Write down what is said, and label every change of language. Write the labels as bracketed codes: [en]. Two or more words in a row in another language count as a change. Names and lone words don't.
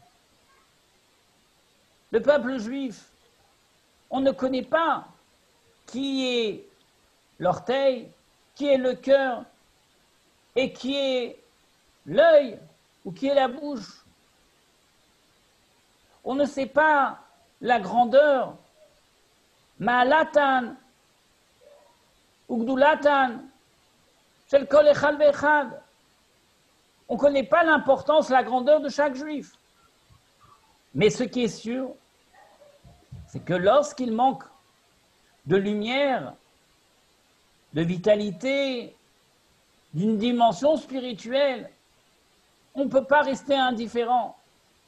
[fr] Le peuple juif, on ne connaît pas qui est l'orteil, qui est le cœur et qui est l'œil ou qui est la bouche. On ne sait pas la grandeur, ma'alatan ou gdulatan, [he] של כל אחד ואחד. [fr] On ne connaît pas l'importance, la grandeur de chaque juif. Mais ce qui est sûr, c'est que lorsqu'il manque de lumière, de vitalité, d'une dimension spirituelle, on ne peut pas rester indifférent.